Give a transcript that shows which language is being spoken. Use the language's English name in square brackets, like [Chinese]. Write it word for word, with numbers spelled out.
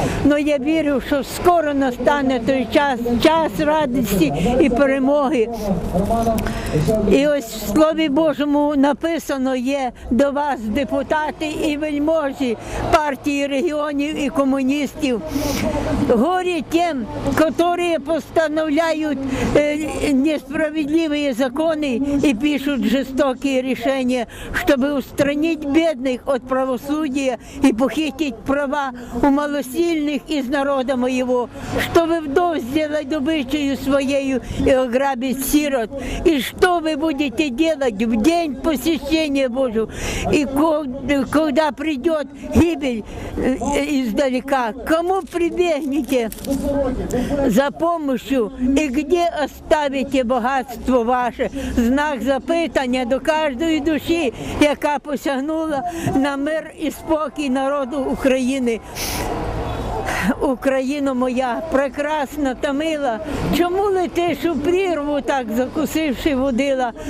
[Ukrainian] Но я вірю, що скоро настане той час, час радості і перемоги. І ось в Слові Божому написано є до вас, депутати і вельможі партії регіонів і комуністів. Горі тим, [Russian] которые постановляют э, несправедливые законы и пишут жестокие решения, чтобы устранить бедных от правосудия и похитить права у малосильных из народа моего, чтобы вдов сделать добычею своею и ограбить сирот. И что вы будете делать в день посещения Божьего, и когда придет гибель издалека? Кому прибегнете за помощью, и где оставите богатство ваше? [Ukrainian] Знак запитання до кожної душі, яка посягнула на мир і спокій народу України. Україно моя, прекрасна та мила, чому летиш у прірву, так закусивши водила?